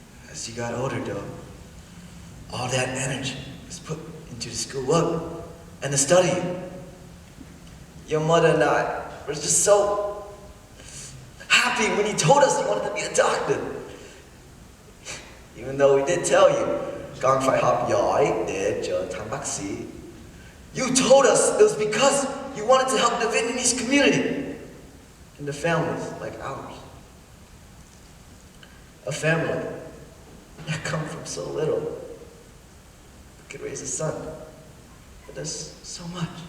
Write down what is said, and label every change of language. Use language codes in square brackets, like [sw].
[en] As you got older though, all that energy was put into the schoolwork and the study. Your mother and I were just so happy when you told us you wanted to be a doctor. Even though we did tell you, [vi] Gang phải học giỏi để trở thành bác sĩ. [en] You told us it was because you wanted to help the Vietnamese community and the families like ours. A family that come from so little but could raise a son that does so much.